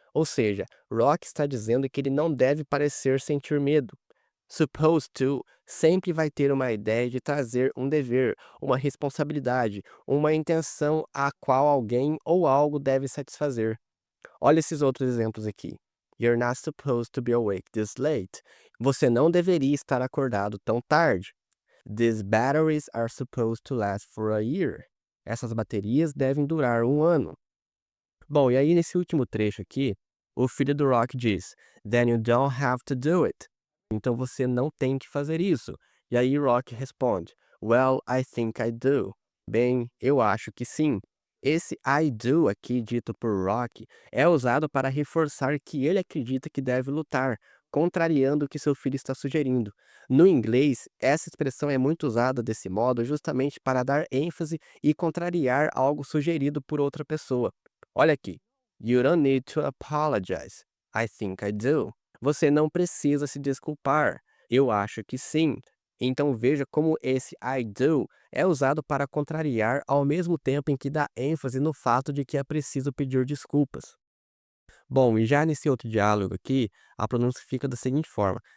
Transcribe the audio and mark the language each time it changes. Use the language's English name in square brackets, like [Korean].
[Portuguese] Ou seja, Rock está dizendo que ele não deve parecer sentir medo. Supposed to sempre vai ter uma ideia de trazer um dever, uma responsabilidade, uma intenção a qual alguém ou algo deve satisfazer. Olha esses outros exemplos aqui. [English] You're not supposed to be awake this late. [Portuguese] Você não deveria estar acordado tão tarde. [English] These batteries are supposed to last for a year. [Portuguese] Essas baterias devem durar 1 ano. Bom, e aí nesse último trecho aqui, o filho do Rock diz, [English] Then you don't have to do it. [Portuguese] Então você não tem que fazer isso. E aí Rock responde, [English] Well, I think I do. [Portuguese] Bem, eu acho que sim. Esse I do aqui, dito por Rock, é usado para reforçar que ele acredita que deve lutar, contrariando o que seu filho está sugerindo. No inglês, essa expressão é muito usada desse modo justamente para dar ênfase e contrariar algo sugerido por outra pessoa. Olha aqui. [English] You don't need to apologize. I think I do. [Portuguese] Você não precisa se desculpar. Eu acho que sim. Então veja como esse I do é usado para contrariar ao mesmo tempo em que dá ênfase no fato de que é preciso pedir desculpas. Bom, e já nesse outro diálogo aqui, a pronúncia fica da seguinte forma.